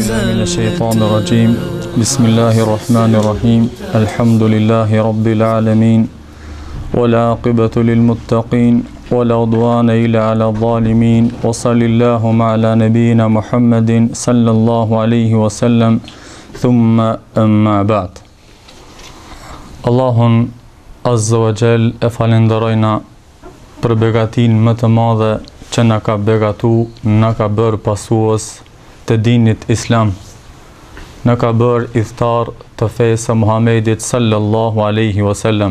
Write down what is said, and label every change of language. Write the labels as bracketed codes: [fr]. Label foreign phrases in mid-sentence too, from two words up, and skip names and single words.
[ar] من الشيطان الرجيم بسم الله الرحمن الرحيم الحمد لله رب العالمين والعاقبة للمتقين ولا عدوان إلا على الظالمين وصلى اللهم على نبينا محمد صلى الله عليه وسلم ثم أما بعد. [sq] Allahun [ar] عز وجل [sq] e falenderojna për begatin më të madhe që na ka begatu, na ka bërë pasues të dinit islam, na ka bërë idhtar të fesë Muhamedit [ar] صلى الله عليه وسلم.